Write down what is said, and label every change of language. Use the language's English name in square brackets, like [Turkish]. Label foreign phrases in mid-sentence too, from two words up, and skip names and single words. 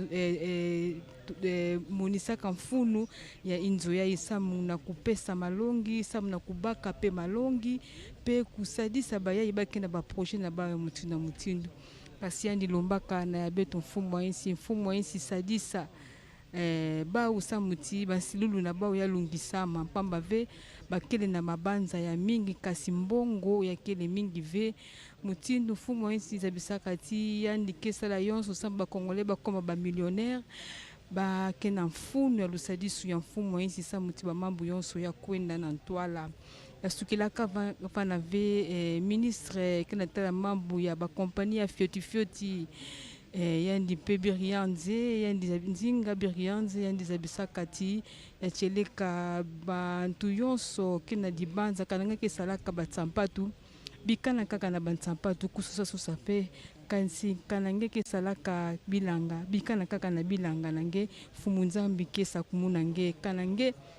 [Kituba (Democratic Republic of Congo)] monisaka mfunu ya inzo ya isamu na kupesa malongi samu na kubaka pe malongi pe kusadisa baya ibaki na ba projet na ba mutu na mutindu kasi yandi lombaka na beto mfumu wa insi sadisa ba usamuti basilulu na ba ya lungisama pamba ve bakele na mabanza ya mingi kasi mbongo ya kele mingi ve mutindu mfumu wa insi zabisaka ti yandi kesala yonso samba kongole ba koma ba millionnaire ba kena mfunu ya lusadisu ya mfumu wa insi samuti ba mambu yonso ya kwenda na ntwala ya sukilaka vana ve ministre kena tala mambu ya ba kompani ya fioti yandi pe birianze yandi nzinga birianze yandi zabisakati ya cheleka bantu yonso kena dibanza kananga kesalaka batsampatu bikana kaka na batsampatu kususa pe kansi kanange kesalaka bilanga bikana kaka na bilanga nange fumunzambi kesa kumunange kanange